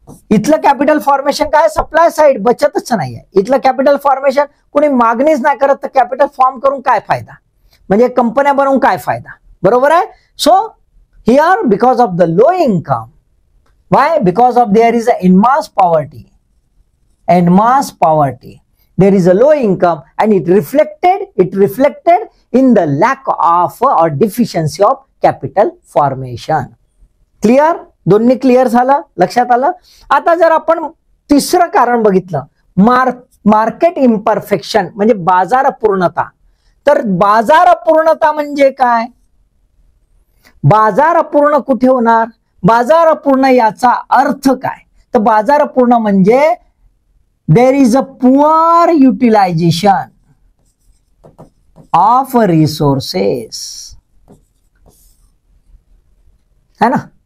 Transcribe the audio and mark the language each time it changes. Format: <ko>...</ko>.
<mr>इथलं capital formation काय, supply side, बचतच नाही आहे. इथलं कॅपिटल फॉर्मेशन कोणी मागणीच नाही करत तर कॅपिटल फॉर्म करून काय फायदा, म्हणजे कंपन्या बनवून काय फायदा, बरोबर आहे.</mr> <en>So here because of the low income, why? Because of there is a en masse poverty. En masse poverty. There is a low income and it reflected in the lack of or deficiency of capital formation. Clear?</en> <mr>दोन्ही clear झालं, लक्षात आलं. आता जर आपण तिसरं कारण बघितलं, मार्केट इम्परफेक्शन म्हणजे बाजार अपूर्णता. तर बाजार अपूर्णता म्हणजे काय, बाजार अपूर्ण कुठे होणार, बाजार अपूर्ण याचा अर्थ काय, तर बाजार अपूर्ण म्हणजे</mr> <en>there is a poor utilisation of resources,</en> <mr>है ना.</mr>